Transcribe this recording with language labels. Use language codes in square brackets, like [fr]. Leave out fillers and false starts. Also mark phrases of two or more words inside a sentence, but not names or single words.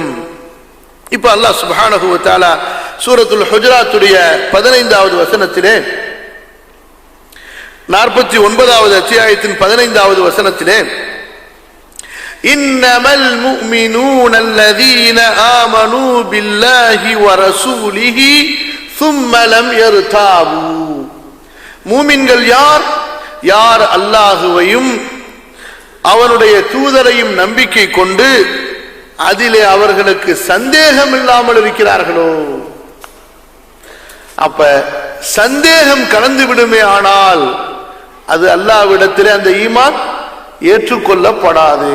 [ar] இப்ப الله سبحانه وتعالى [ta] சூரத்துல் ஹுஜராத்துடைய 15வது வசனத்திலே 49வது அத்தியாயத்தின் 15வது வசனத்திலே [ar] إنما المؤمنون الذين آمنوا بالله ورسوله ثم لم يرتابوا. [ta] மூமின்கள் யார்? யார் அல்லாஹுவையும் அவனுடைய தூதரையும் நம்பிக்கை கொண்டு அதிலே அவர்களுக்கு சந்தேகம் இல்லாமல் இருக்கிறார்களோ. அப்ப சந்தேகம் கலந்து விடுமே ஆனால் அது அல்லாஹ்விடத்திலே அந்த ஈமான் ஏற்றுக்கொள்ளப்படாது.